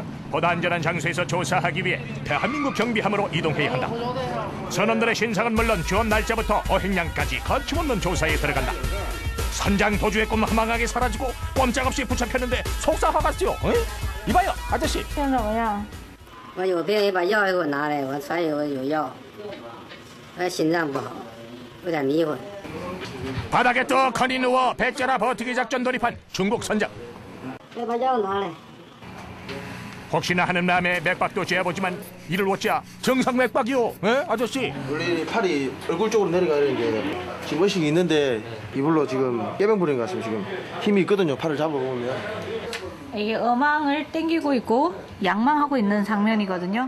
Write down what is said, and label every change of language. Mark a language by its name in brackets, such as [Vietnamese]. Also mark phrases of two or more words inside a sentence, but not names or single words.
[Korean] 보다 안전한 장소에서 조사하기 위해 대한민국 경비함으로 이동해야 한다. 선원들의 신상은 물론 주원 날짜부터 어획량까지 거침없는 조사에 들어간다. 선장 도주의 꿈 허망하게 사라지고 꼼짝없이 붙잡혔는데 속상하겠죠? 이봐요 아저씨. [Chinese] 我有病，你把药给我拿来，我船有药。我心脏不好，有点迷糊。 [Korean] 바닥에 떡하니 누워 배째라 버티기 작전 돌입한 중국 선장. [Chinese] 你把药拿来。 [Korean] 혹시나 하는 마음에 맥박도 재보지만 이를 어찌야 정상 맥박이요. 아저씨. 원래 팔이 얼굴 쪽으로 내려가는 게 지금 의식이 있는데 이불로 지금 깨병 부린 것 같습니다. 지금 힘이 있거든요. 팔을 잡아보면. 이게 어망을 당기고 있고 양망하고 있는 장면이거든요.